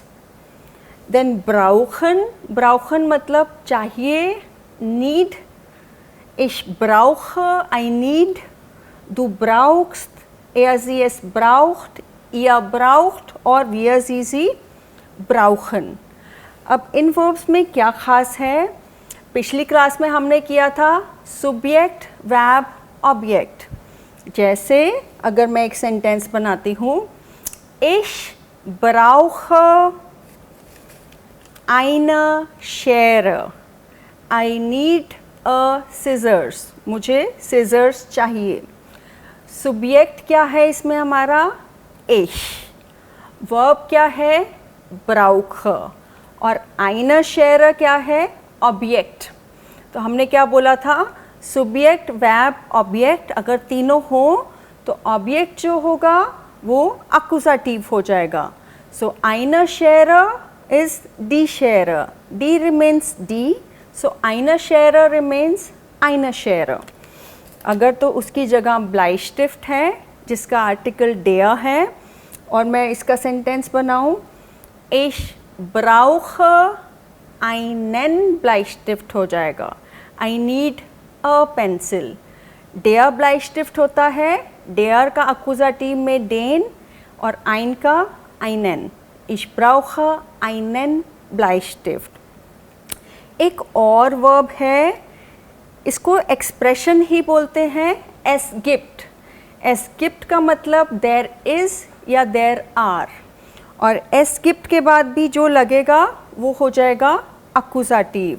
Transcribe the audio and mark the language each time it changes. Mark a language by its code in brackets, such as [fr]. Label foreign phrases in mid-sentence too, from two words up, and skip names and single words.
[hi] Then [de] brauchen, brauchen [hi] मतलब चाहिए, [en] need. [de] Ich brauche, [en] I need. [de] Du brauchst, sie es braucht, ihr braucht और wir sie brauchen. [hi] अब इन verbs में क्या खास है? पिछली क्लास में हमने किया था [en] subject, verb, object. [hi] जैसे अगर मैं एक सेंटेंस बनाती हूँ, [de] ich brauche eine Schere. [en] I need a scissors. [hi] मुझे scissors चाहिए. subject क्या है इसमें हमारा? ich. वर्ब क्या है, ब्राउख, और [de] eine Schere [hi] क्या है, ऑब्जेक्ट। तो हमने क्या बोला था, [en] subject verb object [hi] अगर तीनों हो तो ऑब्जेक्ट जो होगा वो अक्यूजेटिव हो जाएगा। [en] सो [de] eine Schere [en] is [de] die Schere, [en] die remains die, so [de] eine Schere [en] remains [de] eine Schere। [hi] अगर तो उसकी जगह Bleistift है जिसका आर्टिकल der है, और मैं इसका सेंटेंस बनाऊं, [de] ich brauche einen Bleistift [hi] हो जाएगा, [en] I need a pencil। [de] der Bleistift [hi] होता है, der का अक्यूजेटिव में den और ein का einen, [de] ich brauche einen Bleistift। [hi] एक और वर्ब है, इसको एक्सप्रेशन ही बोलते हैं, [de] es gibt. es gibt [hi] का मतलब [en] there is [hi] या [en] there are, [hi] और [de] es gibt [hi] के बाद भी जो लगेगा वो हो जाएगा अक्यूजेटिव।